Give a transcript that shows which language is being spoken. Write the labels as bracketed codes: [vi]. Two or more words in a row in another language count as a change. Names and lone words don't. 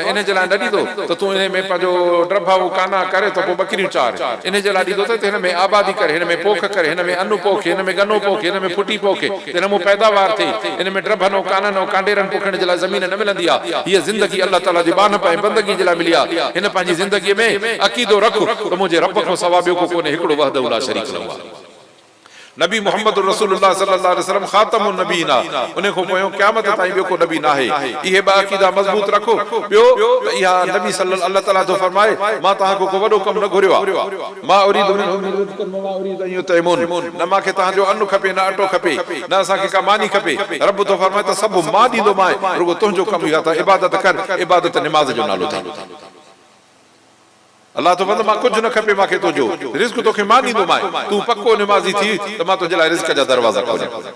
[sd] इन जे लाइ न ॾींदो त तूं इन में पंहिंजो ड्रभा काना करे त पोइ बकरियूं चार इन जे लाइ ॾींदो त हिन में आबादी करे हिन में पोख करे हिन में अनु पोखे हिन में गनो पोखे हिन में फुटी पोखे हिन में पैदावार थिए इन में ड्रभनो काननो कांडेरनि पोखण जे लाइ ज़मीन न मिलंदी आहे हीअ ज़िंदगी अल्लाह ताला जी बानप ऐं बंदगी जे लाइ मिली आहे हिन पंहिंजी ज़िंदगीअ में अक़ीदो रख त मुंहिंजे रब खां सवाइ ॿियो को कोन्हे हिकिड़ो [ar] وحده لا شريك له [sd] आहे नबी मोहम्मद [ar] رسول الله صلى الله عليه وسلم خاتم النبيين [sd] उन खां पोइ क़यामत ताईं ॿियो को नबी न आहे इहे ॿ अक़ीदा मज़बूत रखो ॿियो त इहा नबी सल्लल्लाहु अल्लाह ताला थो फरमाए मां तव्हांखे को वॾो कमु न घुरियो आहे मां उरीदु न मूंखे तव्हांजो अनु खपे न अटो खपे न असांखे का मानी खपे रब थो फरमाए त सभु मां ॾींदोमांइ रुगो तुंहिंजो कमु इहा त इबादत कर इबादत निमाज़ जो नालो अथई अल्लाह तो बंद मां कुछ न खपे मांखे तुंहिंजो रिज़्क तोखे मां ॾींदोमांइ तूं पक्को निमाज़ी थी त मां तुंहिंजे लाइ रिज़्क जा दरवाज़ा खोलियां